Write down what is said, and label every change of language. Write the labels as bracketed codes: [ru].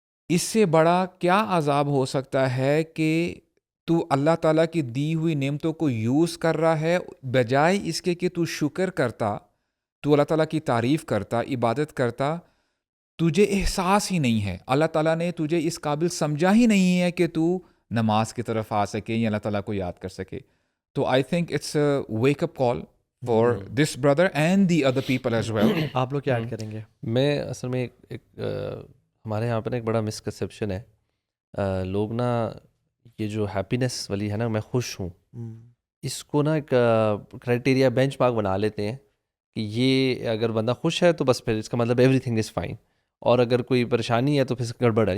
[ur] اس سے بڑا کیا عذاب ہو سکتا ہے کہ تو اللہ تعالیٰ کی دی ہوئی نعمتوں کو یوز کر رہا ہے, بجائے اس کے کہ تو شکر کرتا, تو اللہ تعالیٰ کی تعریف کرتا, عبادت کرتا, تجھے احساس ہی نہیں ہے, اللہ تعالیٰ نے تجھے اس قابل سمجھا ہی نہیں ہے کہ تو نماز کی طرف آ سکے یا اللہ تعالیٰ کو یاد کر سکے. [en] تو I think it's a wake up call for this brother and the other people as well. [ur] آپ لوگ کیا ایڈ کریں گے؟ میں اصل میں ہمارے یہاں پہ نا ایک بڑا مسکنسیپشن ہے, لوگ نا یہ جو ہیپینس والی ہے نا, میں خوش ہوں, اس کو نا ایک کرائٹیریا بینچ مارک بنا لیتے ہیں کہ یہ اگر بندہ خوش ہے تو بس پھر اس کا مطلب [en] everything is fine, [ur] اور اگر کوئی پریشانی ہے تو پھر گڑبڑ ہے.